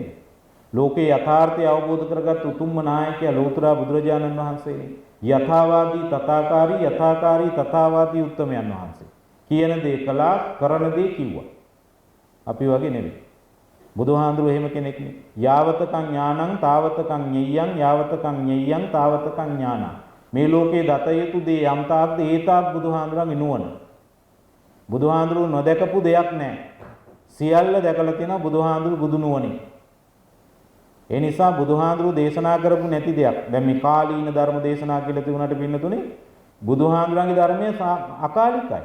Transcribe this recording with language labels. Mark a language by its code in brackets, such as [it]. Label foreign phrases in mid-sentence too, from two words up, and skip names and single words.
[si] ලෝකේ යථාර්ථය අවබෝධ කරගත් උතුම්ම නායකයා ලෞතර බුදුරජාණන් වහන්සේ. [pi] යථාවාදී තථාකාරී යථාකාරී තථාවාදී [si] උත්තමයන් වහන්සේ. කියන දේ කළා, කරන දේ කිව්වා. අපි වගේ නෙවෙයි. බුදුහාඳුරු එහෙම කෙනෙක් නෙවෙයි. [pi] යාවතකං ඥානං තාවතකං ඤෙය්‍යං යාවතකං ඤෙය්‍යං තාවතකං ඥානං. [si] මේ ලෝකේ දත යුතු දේ යම් තාක්ද ඒ තාක් බුදුහාඳුරන්ගේ නුවණ. බුදුහාඳුරු නොදකපු දෙයක් නැහැ. සියල්ල දැකලා තියෙනවා බුදුහාඳුරු බුදු නුවණින්. ඒ නිසා බුදුහාඳුරු දේශනා කරපු නැති දෙයක්. දැන් මේ කාලීන ධර්ම දේශනා කියලා තිබුණාට පින්නතුනේ බුදුහාඳුරන්ගේ ධර්මය අකාලිකයි.